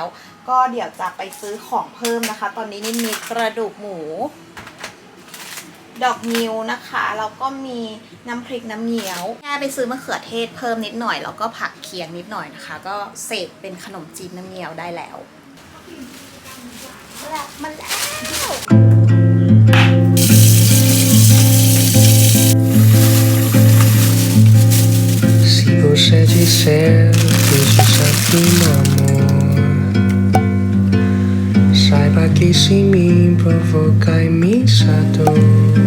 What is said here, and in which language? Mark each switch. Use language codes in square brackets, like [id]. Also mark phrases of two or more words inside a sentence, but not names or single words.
[th] ก็เดี๋ยวจะไปซื้อของเพิ่มนะคะตอนนี้นินมีกระดูกหมูดอกงิ้วนะคะแล้วก็มีน้ำพริกน้ำเงี้ยวแค่ไปซื้อมะเขือเทศเพิ่มนิดหน่อยแล้วก็ผักเคียงนิดหน่อยนะคะก็เสร็จเป็นขนมจีนน้ำเงี้ยวได้แล้วมาแล้ว [pt] Si você disser que isso sabe amor, saiba que isso em mim provoca imensa dor.